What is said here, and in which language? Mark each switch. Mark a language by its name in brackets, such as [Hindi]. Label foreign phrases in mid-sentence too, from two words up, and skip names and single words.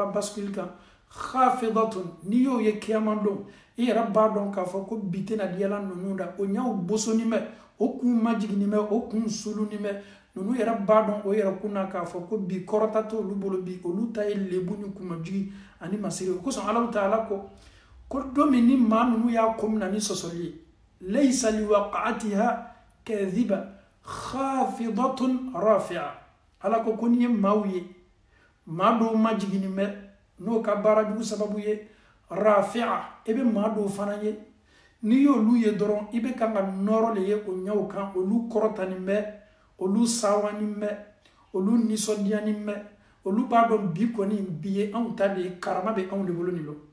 [Bambara] bascule kan khafidatun n'i y'o ye kiyama don i yɛrɛ b'a dɔn k'a fɔ ko bi tɛna diyala ninnu da o ɲaw bosonin bɛ o kun majiginin bɛ o kun sulunin bɛ ninnu yɛrɛ b'a dɔn o yɛrɛ kun na k'a fɔ ko bi kɔrɔta t'olu bolo bi olu ta ye lebu ni kumajigi ani masiri o kosɔn Alahu Taala ko don min ni maa ninnu y'a ko mina ni sɔsɔli ye [Arabic] laysa liwaqa'atiha kadhiba khafidatun rafi'a [Bambara] Ala ko n'i ye maaw ye maa dɔw majiginin bɛ n'o ka baara jugu sababu ye rafi'a ebe maa dɔw fana ye n'i y'olu ye dɔrɔn i bɛ kan ka nɔrɔ le ye o ɲɛw kan olu kɔrɔtanin bɛ olu sawanin bɛ olu nisɔndiyanin bɛ olu b'a dɔn bi kɔni bi ye anw ta de ye karama bɛ anw de bolo nin lo